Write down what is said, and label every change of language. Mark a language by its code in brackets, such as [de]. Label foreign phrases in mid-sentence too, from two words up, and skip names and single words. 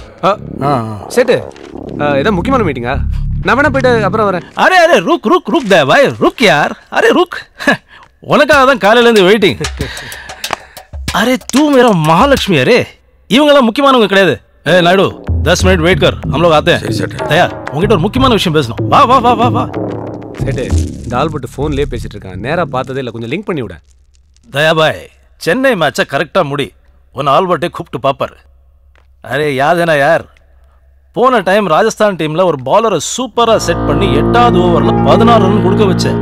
[ta] சேட்டு, ஏதோ முக்கியமான மீட்டிங்கா? நான் வேணா போயிட்டு அப்புறம் வரேன். [hi] अरे अरे, रुक रुक रुक दे भाई, रुक यार. अरे रुक, [ta] உனக்காக தான் காலையிலேருந்து வெயிட்டிங். [hi] अरे तू मेरा महालक्ष्मी. [ta] அரே இவங்கெல்லாம் முக்கியமானவங்க கிடையாது. [hi] ஏ நாயுடு, 10 मिनट वेट कर, हम लोग आते हैं. [ta] தயா, உங்ககிட்ட ஒரு முக்கியமான விஷயம் பேசணும். வா வா வா வா வா. சேட்டு, இந்த ஆல்பர்ட் ஃபோன்லேயே பேசிட்டு இருக்கான். நேராக பார்த்ததே இல்லை, கொஞ்சம் லிங்க் பண்ணி விட. தயா பாய், சென்னை மேட்சை கரெக்டாக முடி. உன் ஆல்பர்ட்டை கூப்பிட்டு பார்ப்பார். [hi] अरे याद है ना यार, [ta] போன டைம் ராஜஸ்தான் டீம்ல ஒரு பாலரை சூப்பரா செட் பண்ணி 8வது ஓவர்ல 16 ரன் கொடுக்க வச்சேன்.